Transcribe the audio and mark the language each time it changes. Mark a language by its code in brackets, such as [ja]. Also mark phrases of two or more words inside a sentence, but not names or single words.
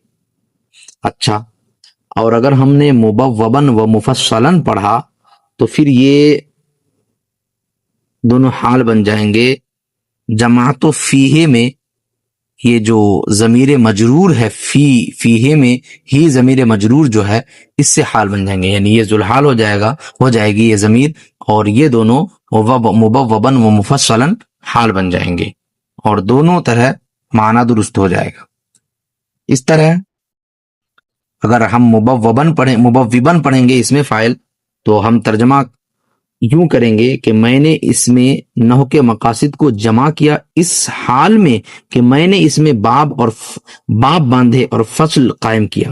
[ur] اچھا، اور اگر ہم نے [ar] مبوباً و مفصلاً [ur] پڑھا تو پھر یہ دونوں حال بن جائیں گے۔ [ar] جماعت و فیہ [ur] میں یہ جو ضمیر مجرور ہے، فیہ میں ہی ضمیر مجرور جو ہے اس سے حال بن جائیں گے، یعنی یہ ذوالحال ہو جائے گی یہ ضمیر، اور یہ دونوں [ar] مبوباً و مفصلاً [ur] حال بن جائیں گے، اور دونوں طرح معنی درست ہو جائے گا۔ اس طرح اگر ہم مبوباً پڑھیں گے اس میں فاعل، تو ہم ترجمہ یوں کریں گے کہ میں نے اس میں نحو کے مقاصد کو جمع کیا اس حال میں کہ میں نے اس میں باب باندھے اور فصل قائم کیا۔